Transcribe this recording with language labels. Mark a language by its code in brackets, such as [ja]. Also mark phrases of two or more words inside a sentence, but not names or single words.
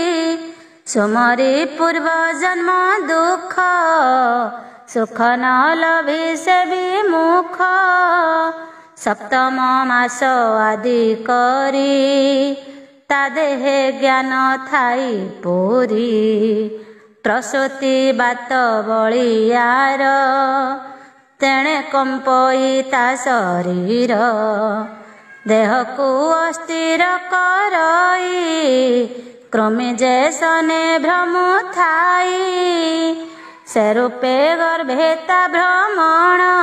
[or] ସୁମରି ପୂର୍ବ ଜନ୍ମ ଦୁଖ ସୁଖ ନ ଲଭି ସେ ବିମୁଖ। ସପ୍ତମ ମାସ ଆଦି କରି ତା ଦେହେ ଜ୍ଞାନ ଥାଇ ପୁରି। ପ୍ରସୂତି ବାତ ବଳିଆର ତେଣେ କମ୍ପଇ ତା ଶରୀର ଦେହକୁ ଅସ୍ଥିର କରଇ କ୍ରମେ ଯେ ସନେ ଭ୍ରମ ଥାଇ ସେ ରୂପେ ଗର୍ଭେ ତା ଭ୍ରମଣ